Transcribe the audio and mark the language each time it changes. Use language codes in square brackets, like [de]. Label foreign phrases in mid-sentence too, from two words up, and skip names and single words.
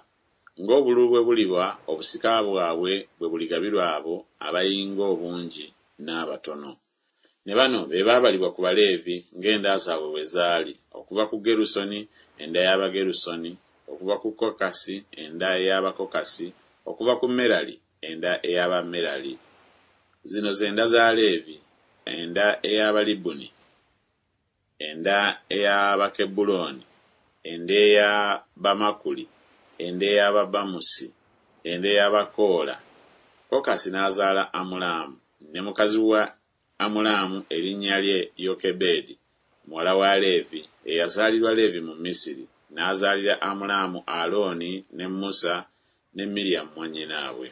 [lg] Ng'obululu bwe buliba obusika bwabwe bwe buligabirwa abo abayinga obungi n'abatono. Ne bano be baabalibwa ku Baleevi ng'enda zaabwe bwe zaali, okuva ku Gerusoni enda y'Abagerusoni, okuva ku Kokasi enda ey'Abakokasi, okuva ku Merali enda ey'Abamerali. Zino zenda za Leevi: enda ey'Abalibuni, enda ey'Abakebuloni, enda ey'Abamakuli, enda ey'Ababamusi, enda ey'Abakoola. Kokasi n'azaala Amulaamu, ne mukazi wa Amulaamu erinnya lye Yokebedi, muwala wa Leevi, eyazaalirwa Leevi mu Misiri, n'azaalira Amulaamu Alooni ne Musa ne Miriyamu mwannyinaabwe.